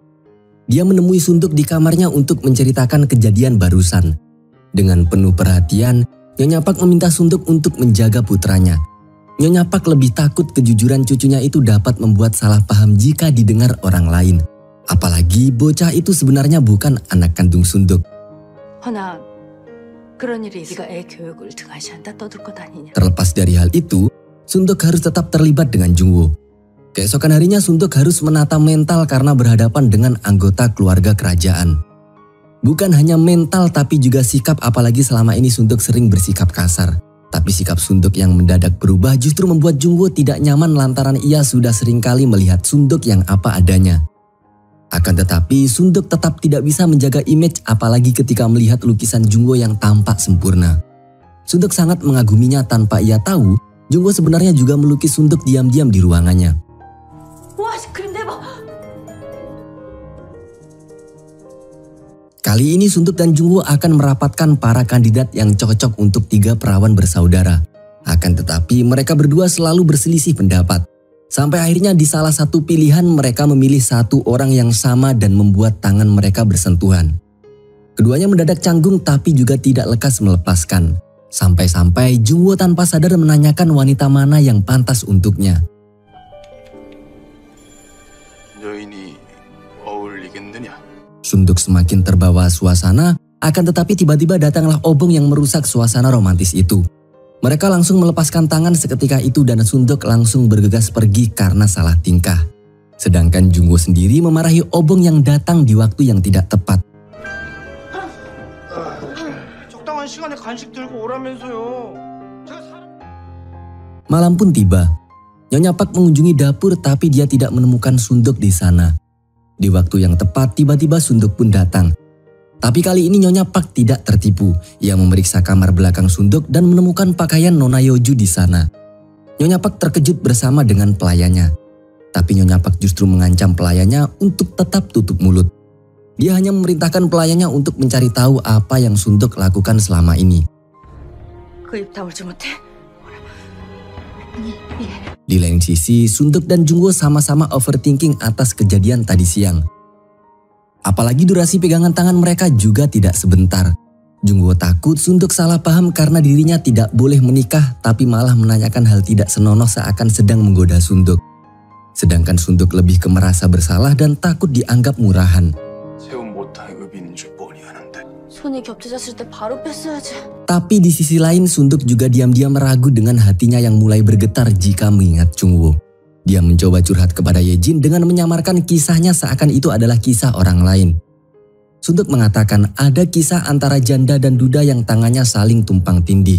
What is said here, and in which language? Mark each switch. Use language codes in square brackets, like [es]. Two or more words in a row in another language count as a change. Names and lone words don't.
[id] Dia menemui Sunduk di kamarnya untuk menceritakan kejadian barusan. Dengan penuh perhatian, Nyonya Park meminta Sunduk untuk menjaga putranya. Nyonya Pak lebih takut kejujuran cucunya itu dapat membuat salah paham jika didengar orang lain. Apalagi bocah itu sebenarnya bukan anak kandung Sunduk. [ko] 허나 그런 일이 네가 애 교육을 등한시한다 떠들 것 아니냐. [id] Terlepas dari hal itu, Sunduk harus tetap terlibat dengan Jungwoo. Keesokan harinya Sunduk harus menata mental karena berhadapan dengan anggota keluarga kerajaan. Bukan hanya mental tapi juga sikap, apalagi selama ini Sunduk sering bersikap kasar. Tapi sikap Sunduk yang mendadak berubah justru membuat Jungwoo tidak nyaman lantaran ia sudah seringkali melihat Sunduk yang apa adanya. Akan tetapi Sunduk tetap tidak bisa menjaga image apalagi ketika melihat lukisan Jungwoo yang tampak sempurna. Sunduk sangat mengaguminya tanpa ia tahu Jungwoo sebenarnya juga melukis Sunduk diam-diam di ruangannya. [ko] 와, 그림 대박. [id] Kali ini Sunduk dan Jungwoo akan merapatkan para kandidat yang cocok untuk 3 perawan bersaudara. Akan tetapi mereka berdua selalu berselisih pendapat. Sampai akhirnya di salah satu pilihan mereka memilih satu orang yang sama dan membuat tangan mereka bersentuhan. Keduanya mendadak canggung tapi juga tidak lekas melepaskan. Sampai-sampai Jungwoo tanpa sadar menanyakan wanita mana yang pantas untuknya. [ko] 여인이 어울리겠느냐? [id] Sunduk semakin terbawa suasana, akan tetapi tiba-tiba datanglah obong yang merusak suasana romantis itu. Mereka langsung melepaskan tangan seketika itu dan Sunduk langsung bergegas pergi karena salah tingkah. Sedangkan Jungwoo sendiri memarahi obong yang datang di waktu yang tidak tepat. [ko] 적당한 시간에 간식 들고 오라면서요. [id] Malam pun tiba. Nyonya Pak mengunjungi dapur tapi dia tidak menemukan Sunduk di sana. Di waktu yang tepat tiba-tiba Sunduk pun datang. Tapi kali ini Nyonya Pak tidak tertipu. Ia memeriksa kamar belakang Sunduk dan menemukan pakaian Nona Yeoju di sana. Nyonya Pak terkejut bersama dengan pelayannya. Tapi Nyonya Pak justru mengancam pelayannya untuk tetap tutup mulut. Dia hanya memerintahkan pelayannya untuk mencari tahu apa yang Sunduk lakukan selama ini. [ko] 그 입 다물지 못해? [id] Di lain sisi, Sunduk dan Jungwoo sama-sama overthinking atas kejadian tadi siang. Apalagi durasi pegangan tangan mereka juga tidak sebentar. Jungwoo takut Sunduk salah paham karena dirinya tidak boleh menikah tapi malah menanyakan hal tidak senonoh seakan sedang menggoda Sunduk. Sedangkan Sunduk lebih ke merasa bersalah dan takut dianggap murahan. [ko] 세운 못할 의빈인 줄 뻔히 아는데. 손이 겹쳐졌을 때 바로 뺐어야지. [id] Tapi di sisi lain Sunduk juga diam-diam ragu dengan hatinya yang mulai bergetar jika mengingat Jungwoo. Dia mencoba curhat kepada Yejin dengan menyamarkan kisahnya seakan itu adalah kisah orang lain. Sunduk mengatakan ada kisah antara janda dan duda yang tangannya saling tumpang tindih.